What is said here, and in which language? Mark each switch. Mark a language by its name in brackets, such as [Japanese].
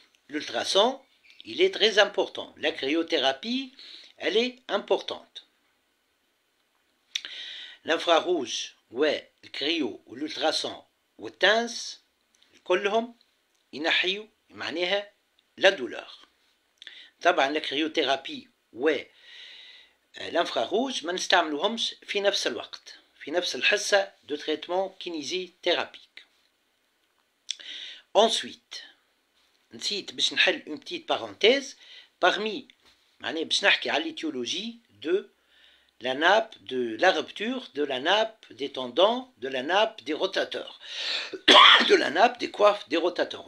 [French] L'ultrason, il est très important. La cryothérapie, elle est importante. L'infrarouge, ouais, le cryo ou l'ultrason [Arabic] والتانس كلهم ينحيوا معناها [French] la douleur. [Arabic] طبعا الكريوثيرابي والانفراروج ما نستعملوهمش في نفس الوقت في نفس الحصة [French] de traitement kinésithérapique. Ensuite [Arabic] نسيت باش نحل [French] une petite parenthèse parmi [Arabic] معناها باش نحكي على [French] l'étiologie de la nappe de la rupture de la nappe des tendons de la nappe des rotateurs de la nappe des coiffes des rotateurs.